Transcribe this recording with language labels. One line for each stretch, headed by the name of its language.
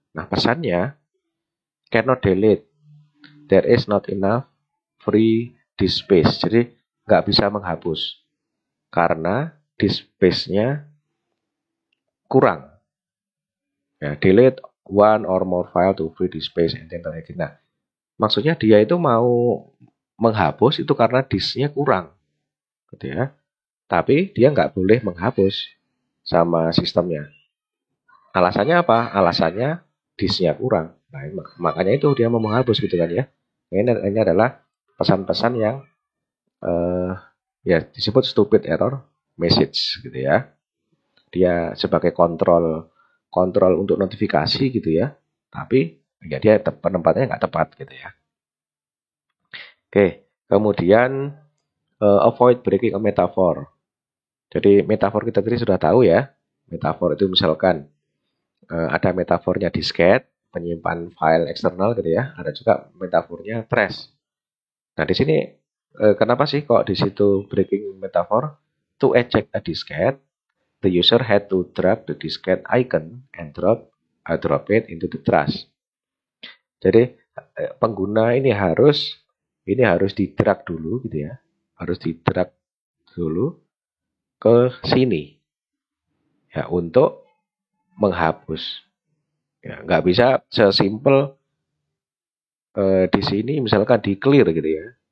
Indonesian: Nah pesannya
English: cannot delete, there is not enough free disk space.
Indonesian: Jadi nggak bisa menghapus karena disk space-nya kurang.
English: Ya, delete one or more file to free disk space.
Indonesian: Nah, maksudnya dia itu mau menghapus itu karena disknya kurang, gitu ya. Tapi dia nggak boleh menghapus sama sistemnya. Alasannya apa? Alasannya disknya kurang. Nah, makanya itu dia mau menghapus gitu kan ya. Ini adalah pesan-pesan yang ya disebut
English: stupid error message
Indonesian: gitu ya. Dia sebagai kontrol untuk notifikasi gitu ya. Tapi ya dia penempatnya nggak tepat gitu ya.
English: Oke, kemudian avoid breaking a metaphor.
Indonesian: Jadi metafor kita tadi sudah tahu ya. Metafor itu misalkan ada metafornya disket, penyimpan file eksternal gitu ya. Ada juga metafornya trash. Nah di sini kenapa sih kok di situ breaking metaphor?
English: To eject a diskette, the user had to drag the diskette icon and drop it into the trash.
Indonesian: Jadi pengguna ini harus di-drag dulu gitu ya. Harus di-drag dulu ke sini ya untuk menghapus. Ya, nggak bisa sesimpel di sini misalkan di clear gitu ya.